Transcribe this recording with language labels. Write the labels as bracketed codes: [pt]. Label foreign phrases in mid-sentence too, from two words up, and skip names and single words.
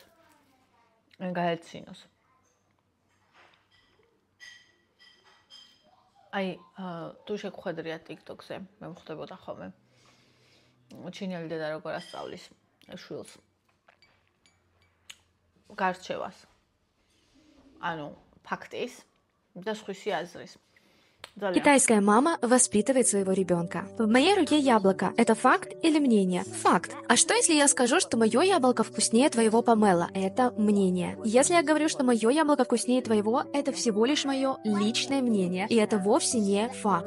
[ka] ან გაეცინოს. აი, თუ შეგხვედრიათ TikTok-ზე, მე მხვდებოდა ხოლმე. ჩინელი დედა როგორ ასწავლის შვილს. გარჩევას. ანუ фактის და სხვისი აზრის. [ru] Китайская мама воспитывает своего ребенка. В моей руке яблоко. Это факт или мнение? Факт. А что, если я скажу, что мое яблоко вкуснее твоего помела? Это мнение. Если я говорю, что мое яблоко вкуснее твоего, это всего лишь мое личное мнение, и это вовсе не факт.